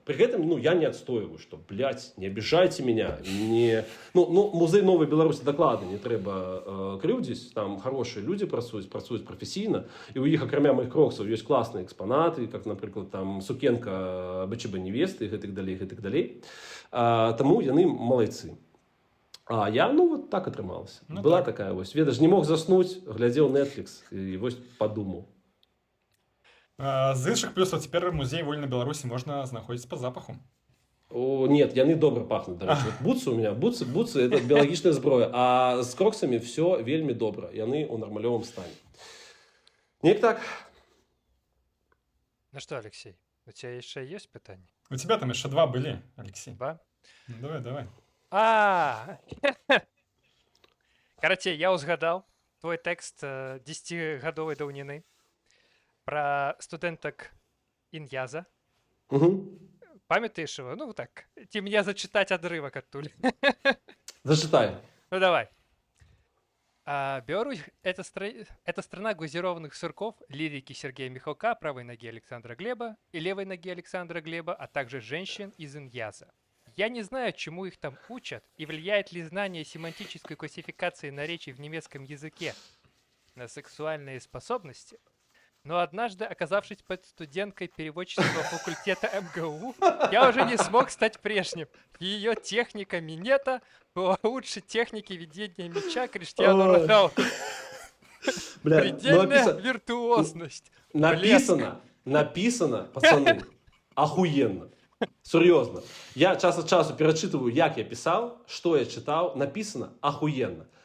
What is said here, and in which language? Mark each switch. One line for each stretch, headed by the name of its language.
Belarusian: Пры гэтым, ну, я не адстойваю, што, блядь,
Russian: не обижайте меня.
Belarusian: Ну, музей Новой Беларуси дакладна не трэба крыўдзіць,
Russian: там хорошие люди
Belarusian: працуюць прафесійна, і ў іх, акрамя моих кроксаў, ёсць класныя экспанаты, как, напрыклад, там, сукенка БЧБ невесты, гэтак далей. Таму яны малайцы. А я, ну, вот так атрымалася. Ну, Была так. такая вось. Ведаш, не мог заснуць, глядзеў Netflix і вось падумаў. З іншых плюсаў цяпер музей вольнай Беларусі можна знаходзіць па запаху. О, нет, яны добра пахнуць, дарэчы.
Russian: Вот бутсы у меня, бутсы это біялагічная зброя,
Belarusian: а з кроксамі все вельмі добра. Яны ў нармалёвым стане. Неяк так.
Russian: Ну что, Алексей, у тебя еще есть питание?
Belarusian: У тебя там яшчэ 2 былі, Алексей. Ба?
Russian: Ну, давай. Короче, я узгадал твой текст
Belarusian: 10-гадовай даўніны
Russian: про студэнтак Ін'яза. Угу. Памятаешь его? Ну так, ці мне зачитать отрывок оттуль. Зачитай. Ну давай. Беларусь — это страна глазированных сырков, лирики Сергея Михалка, правой ноги Александра Глеба и левой ноги Александра Глеба, а также женщин из Иньяза. Я не знаю, чему их там учат, и влияет ли знание семантической классификации наречий в немецком языке на сексуальные способности, но однажды, оказавшись под студенткой переводческого факультета МГУ, я уже не смог стать прежним. Ее техника минета была лучше техники ведения меча Криштиану Роналду. Предельная виртуозность. Написано, пацаны, охуенно.
Belarusian: Сур'ёзна. Я час ад часу перачытываю, як я пісаў, што я чытаў, напісана ахуенна.